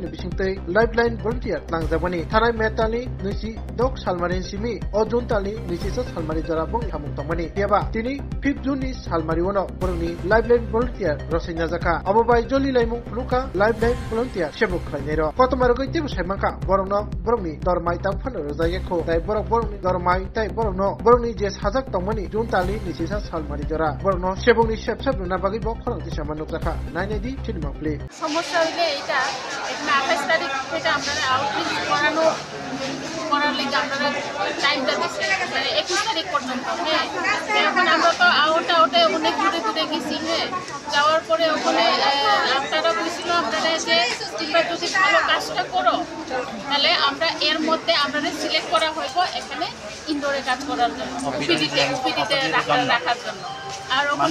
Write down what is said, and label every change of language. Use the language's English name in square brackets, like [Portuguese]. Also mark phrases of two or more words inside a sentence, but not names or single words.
[Kok Borok] ni bisingtei [English] lifeline volunteer [Kok Borok] tlangjabani thanai metali nuisi dok salmarin simi ojun tali nuisi sa salmari jara bong hamung tongmani yaba tini 5 June ni salmari wono borongni [English] lifeline volunteer [Kok Borok] rosina jaka abobai joli laimung luka [English] lifeline volunteer [Kok Borok] sebuk khlainero kotmaragoi tibu saimanka borongni dormai tangphano rojayekho dai borok dormai tai borongni je sajak tongmani jun tali nisisa salmari jara borongno sebungni sebsab na bagi bok khorang ti saman nokjaka nainedi [English] cinema play [Bangla] সমস্যা হইলে এটা এখানে 28 তারিখ থেকে আপনারা আউটরিচ করার লাগি আপনারা টাইমটা দিচ্ছেন মানে 21 তারিখ পর্যন্ত হ্যাঁ এখন আমরা তো আউটে অনেক দূরে গেছি হ্যাঁ যাওয়ার পরে ওখানে আপনারা কইছিল আপনারা যে তোমরা যদি ভালো কাজটা করো তাহলে আমরা এর মধ্যে আপনাদের সিলেক্ট করা হইব এখানে ইনডোরে কাজ করার জন্য ওপিডিতে রাখার জন্য আর ওখানে